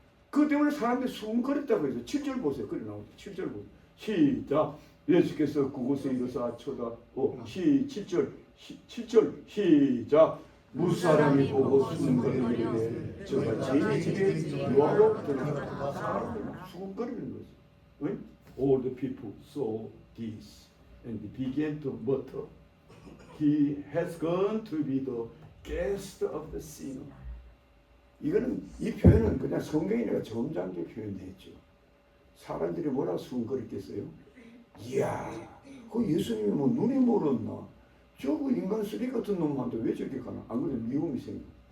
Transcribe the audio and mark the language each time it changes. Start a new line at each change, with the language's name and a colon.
Korean: 그 때문에 사람들이 수군거렸다고 해서 7절 보세요. 그래 나오죠. 7절 보세요. 시작. 예수께서 그곳에 이르사 쳐다보 7절 시작. 무사람이 보고 수군거리는데 저가 제 집에 노하고 들어갔다. 사람들이 수군거리는 거죠. 응?
English: All the people saw this and began to mutter. He has gone to be the guest of the sinner.
Korean: 이거는 이 표현은 그냥 성경이니까 점잖게 표현했죠. 사람들이 뭐라 수군거렸겠어요? 이야, 그 예수님이 뭐 눈이 멀었나? 저거 인간 쓰레기 같은 놈한테 왜 저렇게 가나? 안 그래도 미움이 생겨.